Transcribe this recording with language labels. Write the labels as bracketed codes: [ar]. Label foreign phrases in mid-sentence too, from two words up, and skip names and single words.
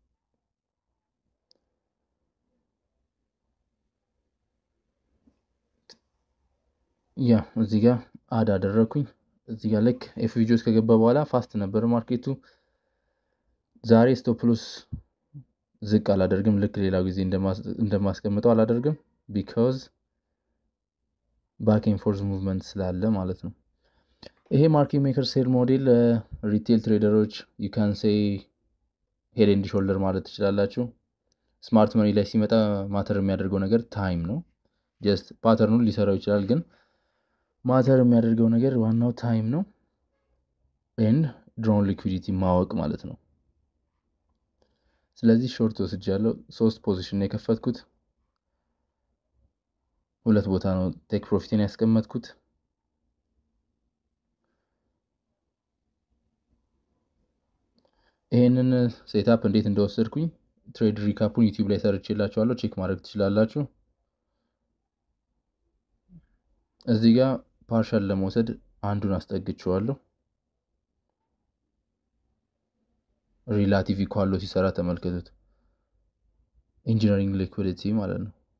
[am] ያ እዚህ ጋር አድ አደረኩኝ እዚህ ጋር ልክ ኤፍቪጂስ ከገባ በኋላ ፋስት ነበር ማርኬቱ ዛሬ [en] stop loss [am] ዝቅ አላደርግም ልክ ሌላው ጊዜ እንደማስቀምጠው አላደርግም [en] because back and forth movement [am] ስላለ ማለት ነው ይሄ [en] market maker sell model retail traders you can say head and shoulder [am] ማለት ትችላላችሁ [en] smart money [am] ላይ ሲመጣ ማተር የሚያደርገው ነገር ታይም ነው just ፓተርኑን ሊሰራው ይችላል ግን ማተር የሚያደርገው ነገር ዋናው ታይም ነው [en] and drawn liquidity [am] ማወቅ ማለት ነው ስለዚህ ሾርት ወስጃለሁ 3 ፖዚሽን ነው የከፈትኩት ሁለት ቦታ ነው [en] take profit [am] ያስቀመጥኩት ይሄንን ሴትአፕ እንዴት እንደወሰድኩኝ [en] trade recap [am] ዩቲዩብ ላይ ሰርቼላችኋለሁ ቼክ ማድረግ ትችላላችሁ እዚህ ጋር ፓርሻል ለመውሰድ አንዱን አስጠግቼዋለሁ [en] relative equal [am] ሲሰራ ተመልከቱት [en] engineering liquidity [am] ማለት ነው